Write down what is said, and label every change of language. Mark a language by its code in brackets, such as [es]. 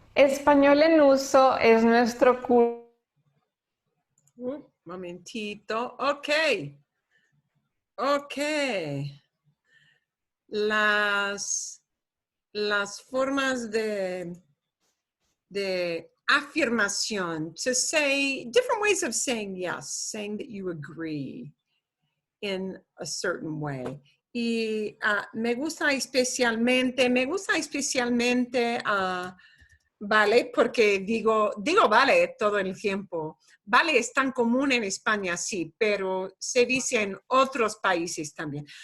[es] Español en Uso es nuestro curso. Momentito. Ok. Ok. Las formas de afirmación. [en] To say, different ways of saying yes, saying that you agree in a certain way. [es] Y me gusta especialmente, vale, porque digo vale todo el tiempo. Vale es tan común en España, sí, pero se dice en otros países también.